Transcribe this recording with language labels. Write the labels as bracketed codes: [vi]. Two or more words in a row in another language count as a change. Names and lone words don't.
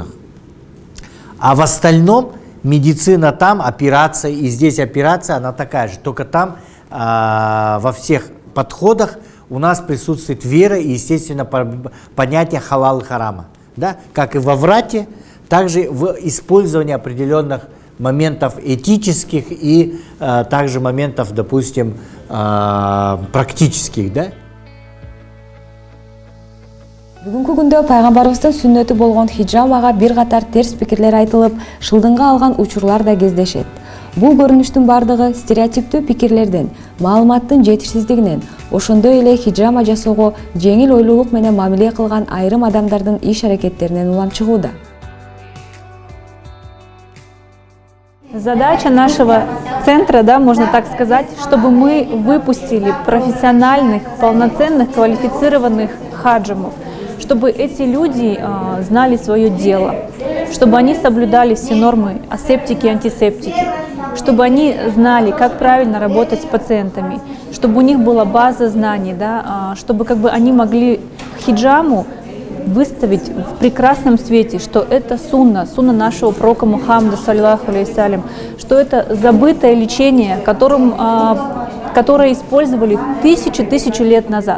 [ru] А в остальном медицина там, операция, и здесь операция, она такая же, только там во всех подходах у нас присутствует вера и, естественно, понятие халал и харама. Да? Как и во врате, также в использовании определенных моментов этических и также моментов, допустим, практических. Да? [ky] Бүгүнкү күндө пайгамбарыбыздын сүннөтү болгон хиджамага бир катар терс пикирлер айтылып, шылдыңга алган учурлар да кездешет. Бул көрүнүштүн бардыгы стереотиптүү пикирлерден, маалыматтын жетишсиздигинен, ошондой эле хиджама жасоого жеңил ойлуулук менен мамиле кылган айрым адамдардын иш-аракеттеринен улам чыгууда. [ru] Задача нашего центра, да, можно так сказать, чтобы мы выпустили профессиональных, полноценных, квалифицированных хаджимов, чтобы эти люди знали свое дело, чтобы они соблюдали все нормы асептики и антисептики, чтобы они знали, как правильно работать с пациентами, чтобы у них была база знаний, да, чтобы как бы они могли хиджаму выставить в прекрасном свете, что это сунна нашего пророка Мухаммада, [ar] صلى الله عليه وسلم, [ru] что это забытое лечение, которое использовали тысячи лет назад.